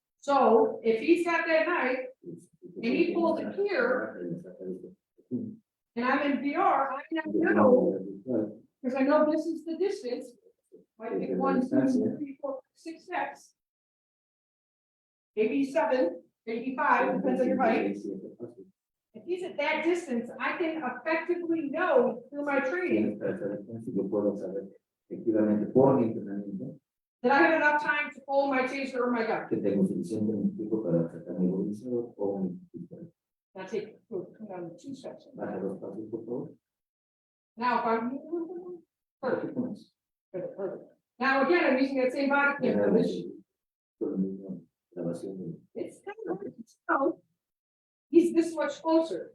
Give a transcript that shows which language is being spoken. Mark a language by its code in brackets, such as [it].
[en] So, if he's got that knife and he pulls it here, and I'm in VR, I know, because I know this is the distance. Might be 1, 2, 3, 4, 6 steps. Maybe 7, maybe 5, depends on your height. If he's at that distance, I can effectively know through my training [es] Yo puedo saber efectivamente por mi entrenamiento [en] that I have enough time to pull my taser or my gun. [es] que tengo suficiente tiempo para sacar mi movilizador o mi pistola. [en] Now take, come down 2 steps. [es] Baja 2 pasos, por favor. [en] Now, if I'm perfect. Perfect. Now, again, I'm using that same body camera. [es] Con la misma grabación. [en] It's kind of, so, he's this much closer.